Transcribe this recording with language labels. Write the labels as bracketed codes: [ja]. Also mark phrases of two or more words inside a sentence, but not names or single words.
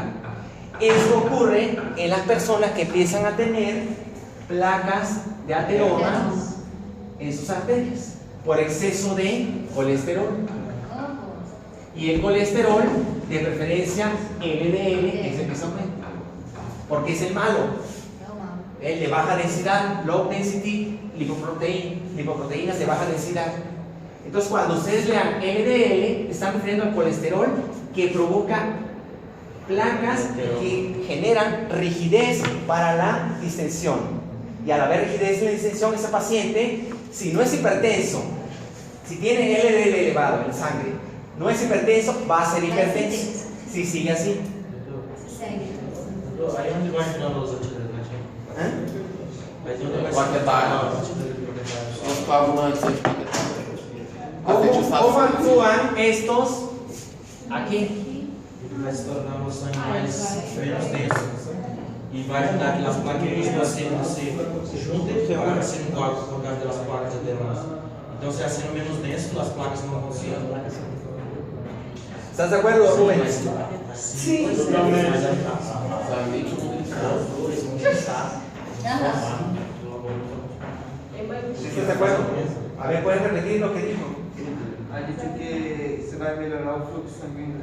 [es] Eso ocurre en las personas que empiezan a tener placas de ateroma en sus arterias por exceso de colesterol. Y el colesterol, de preferencia LDL, es el que se aumenta, porque es el malo, el de baja densidad, [en] low density [es] lipoproteínas de baja densidad. Entonces, cuando ustedes lean LDL, están refiriendo al colesterol que provoca placas que generan rigidez para la distensión. Y al haber rigidez en la distensión, ese paciente, si no es hipertenso, si tiene LDL elevado en sangre, no es hipertenso, va a ser hipertenso. Si sigue así. [pt] Aí onde vai entrar os antidepressivos? Vai ter onde vai Os coagulantes [es] ¿Cómo actúan estos aquí? [pt] vai se tornar o sangue menos denso. E vai ajudar que as plaquinhas do aceno se juntem para ser um coágulo por causa das placas de ateroma. Então, se aceno menos denso, as placas não vão se. [es] ¿Estás de acuerdo, Rubén? Sí. ¿Estás de acuerdo? A ver, ¿puedes repetir lo que dijo? Ha dicho que se va a mejorar el flujo sanguíneo.